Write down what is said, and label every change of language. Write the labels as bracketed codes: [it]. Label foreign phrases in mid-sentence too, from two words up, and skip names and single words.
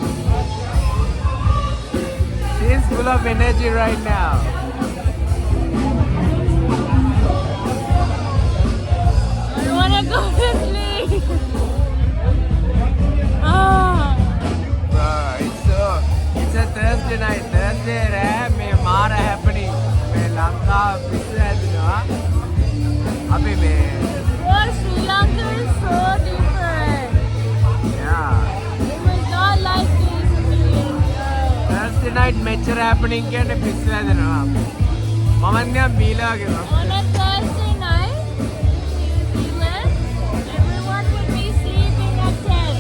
[en] She's full of energy right now. I wanna go to sleep. Ah. It's a Thursday night. Thursday [si] රෑ මේ මාර [en] happening. [si] මේ ලංකාව පිස්සු හැදෙනවා. අපි මේ [en] Well, Sri Lanka is so different. yeah. It was not like this in India. [si] Thursday night මෙච්චර happening කියන්නේ පිස්සු හැදෙනවා. මම නිකන් බීලා වගේ. [en] On a Thursday night in New Zealand, everyone would be sleeping at 10.